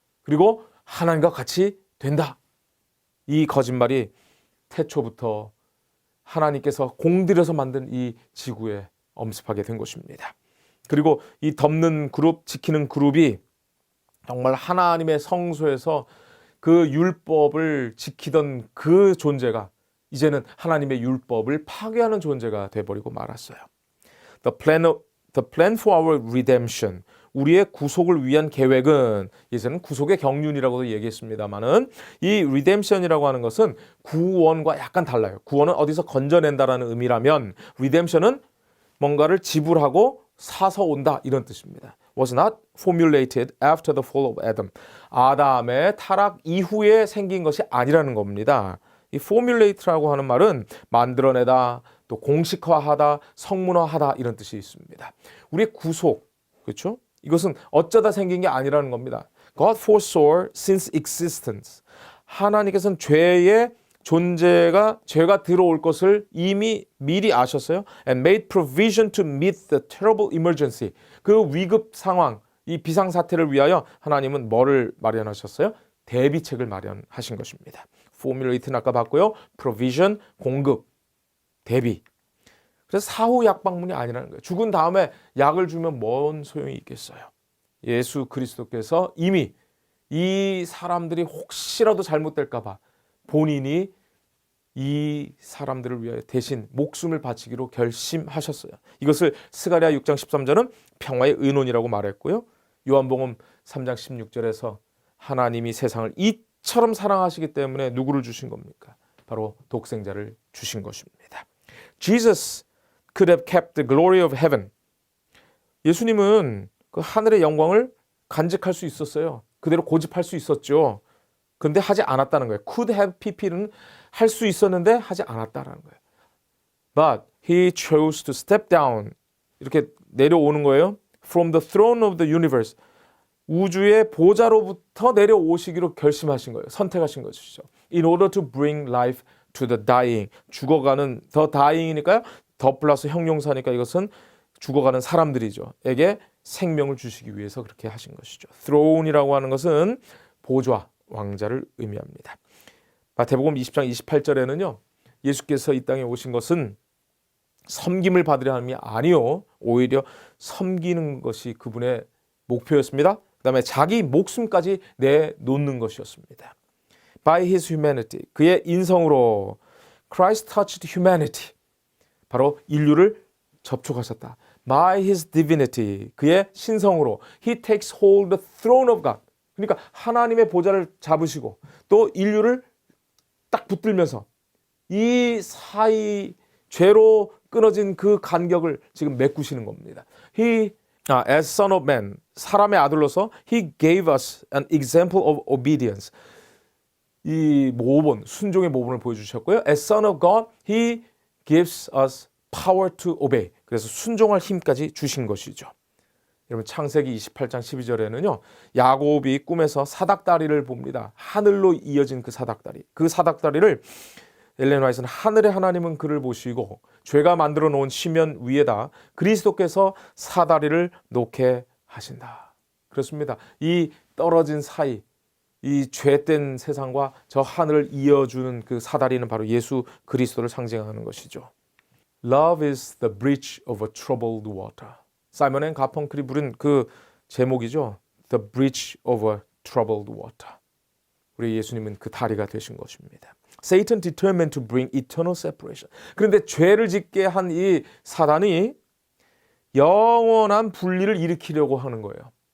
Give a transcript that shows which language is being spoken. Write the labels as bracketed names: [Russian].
[Korean] 그리고 하나님과 같이 된다. 이 거짓말이 태초부터 하나님께서 공들여서 만든 이 지구에 엄습하게 된 것입니다. 그리고 이 덮는 그룹, 지키는 그룹이 정말 하나님의 성소에서 그 율법을 지키던 그 존재가 이제는 하나님의 율법을 파괴하는 존재가 돼버리고 말았어요. [English] The plan for our redemption. [Korean] 우리의 구속을 위한 계획은 이제는 구속의 경륜이라고도 얘기했습니다만은 이 redemption이라고 하는 것은 구원과 약간 달라요. 구원은 어디서 건져낸다라는 의미라면 redemption은 뭔가를 지불하고 사서 온다 이런 뜻입니다. [English] Was not formulated after the fall of Adam. [Korean] 아담의 타락 이후에 생긴 것이 아니라는 겁니다. 이 formulate라고 하는 말은 만들어내다, 또 공식화하다, 성문화하다 이런 뜻이 있습니다. 우리의 구속, 그렇죠? 이것은 어쩌다 생긴 게 아니라는 겁니다. [English] God foresaw since existence. [Korean] 하나님께서는 죄의 존재가 죄가 들어올 것을 이미 미리 아셨어요. [English] And made provision to meet the terrible emergency. [Korean] 그 위급 상황, 이 비상사태를 위하여 하나님은 뭐를 마련하셨어요? 대비책을 마련하신 것입니다. formulate는 아까 봤고요. provision, 공급, 대비. 그래서 사후 약 방문이 아니라는 거예요. 죽은 다음에 약을 주면 뭔 소용이 있겠어요. 예수 그리스도께서 이미 이 사람들이 혹시라도 잘못될까 봐 본인이 이 사람들을 위하여 대신 목숨을 바치기로 결심하셨어요. 이것을 스가랴 6장 13절은 평화의 의논이라고 말했고요. 요한복음 3장 16절에서 하나님이 세상을 이처럼 사랑하시기 때문에 누구를 주신 겁니까? 바로 독생자를 주신 것입니다. [English] Jesus could have kept the glory of heaven. [Korean] 예수님은 그 하늘의 영광을 간직할 수 있었어요. 그대로 고집할 수 있었죠. 그런데 하지 않았다는 거예요. could have pp는 할 수 있었는데 하지 않았다라는 거예요. [English] But he chose to step down. [Korean] 이렇게 내려오는 거예요. [English] From the throne of the universe. [Korean] 우주의 보좌로부터 내려오시기로 결심하신 거예요. 선택하신 것이죠. [English] In order to bring life to the dying. [Korean] 죽어가는 the dying이니까요. 더 플러스 형용사니까 이것은 죽어가는 사람들이죠. 에게 생명을 주시기 위해서 그렇게 하신 것이죠. throne이라고 하는 것은 보좌, 왕자를 의미합니다. 마태복음 20장 28절에는요. 예수께서 이 땅에 오신 것은 섬김을 받으려 함이 아니요. 오히려 섬기는 것이 그분의 목표였습니다. 그 다음에 자기 목숨까지 내놓는 것이었습니다. [English] By his humanity, [Korean] 그의 인성으로 [English] Christ touched humanity, [Korean] 바로 인류를 접촉하셨다. [English] By his divinity, [Korean] 그의 신성으로 [English] He takes hold the throne of God, [Korean] 그러니까 하나님의 보좌를 잡으시고 또 인류를 딱 붙들면서 이 사이 죄로 끊어진 그 간격을 지금 메꾸시는 겁니다. [English] As son of man, [Korean] 사람의 아들로서 [English] He gave us an example of obedience. [Korean] 이 모본, 순종의 모본을 보여주셨고요. [English] As son of God, He gives us power to obey. [Korean] 그래서 순종할 힘까지 주신 것이죠. 여러분 창세기 28장 12절에는요. 야곱이 꿈에서 사닥다리를 봅니다. 하늘로 이어진 그 사닥다리. 그 사닥다리를 엘렌 화이트는 하늘의 하나님은 그를 보시고 죄가 만들어 놓은 시면 위에다 그리스도께서 사다리를 놓게 하신다. 그렇습니다. 이 떨어진 사이, 이 죄된 세상과 저 하늘을 이어주는 그 사다리는 바로 예수 그리스도를 상징하는 것이죠. [English] Love is the bridge over troubled water. [Korean] 사이먼 앤 가펑클이 부른 그 제목이죠. [English] The bridge over troubled water. [Korean] 우리 예수님은 그 다리가 되신 것입니다. [English] Satan determined to bring eternal separation. [Korean] 그런데 죄를 짓게 한 이 사단이 영원한 분리를 일으키려고 하는 거예요.